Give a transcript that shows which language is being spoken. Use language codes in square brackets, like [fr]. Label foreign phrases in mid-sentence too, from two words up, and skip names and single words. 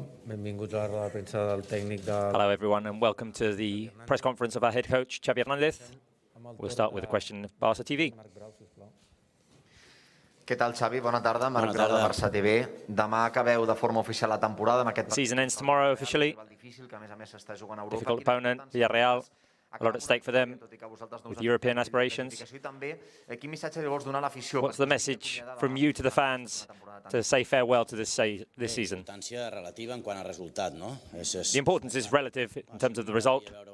[ca] Benvinguts a la roda de premsa del tècnic de... [en] Hello, everyone, and welcome to the press conference of our head coach, Xavi Hernández. We'll start with a question of Barça TV. [ca] Què tal, Xavi? Bona tarda. Marc Grau de Barça TV. Demà acabeu de forma oficial la temporada amb aquest... [en] Season ends tomorrow officially. Difficult opponent, Villarreal. A lot at stake for them with European aspirations. What's the message from you to the fans to say farewell to this season? The importance is relative in terms of the result.